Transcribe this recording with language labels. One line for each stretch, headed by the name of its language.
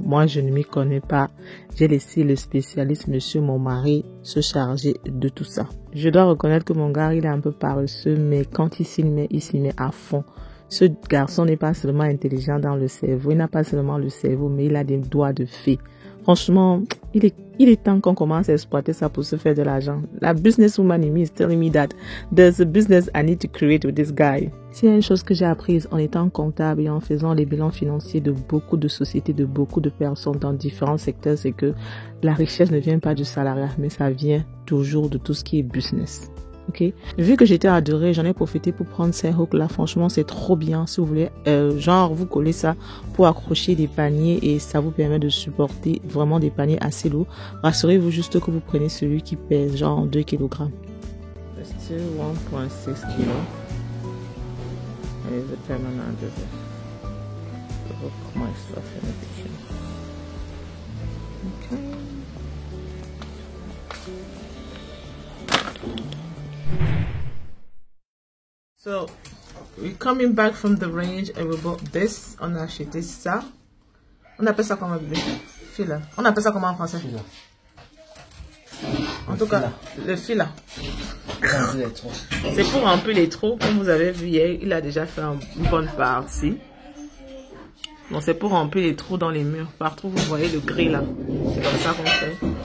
French: Moi, je ne m'y connais pas. J'ai laissé le spécialiste, monsieur mon mari, se charger de tout ça. Je dois reconnaître que mon gars, il est un peu paresseux, mais quand il s'y met à fond. Ce garçon n'est pas seulement intelligent dans le cerveau, il n'a pas seulement le cerveau, mais il a des doigts de fée. Franchement, il est temps qu'on commence à exploiter ça pour se faire de l'argent.
English: La businesswoman in me is telling me that there's a business I need to create with this guy.
French: S'il y a une chose que j'ai apprise en étant comptable et en faisant les bilans financiers de beaucoup de sociétés, de beaucoup de personnes dans différents secteurs, c'est que la richesse ne vient pas du salariat, mais ça vient toujours de tout ce qui est business. Ok. Vu que j'étais adorée, j'en ai profité pour prendre ces hooks là. Franchement, c'est trop bien. Si vous voulez, genre, vous collez ça pour accrocher des paniers et ça vous permet de supporter vraiment des paniers assez lourds. Rassurez-vous juste que vous prenez celui qui pèse genre 2 kg. C'est still 1.6 kg.
English: Et the permanent to hook my stuff in the kitchen. Okay. So, we're coming back from the range and we bought this.
French: On a acheté ça. On appelle ça comment, bébé? Fila. On appelle ça comment en français? Fila. En tout cas, le fila. C'est pour remplir les trous. Comme vous avez vu hier, il a déjà fait une bonne partie. Bon, c'est pour remplir les trous dans les murs. Partout, vous voyez le gris là. C'est comme ça qu'on fait.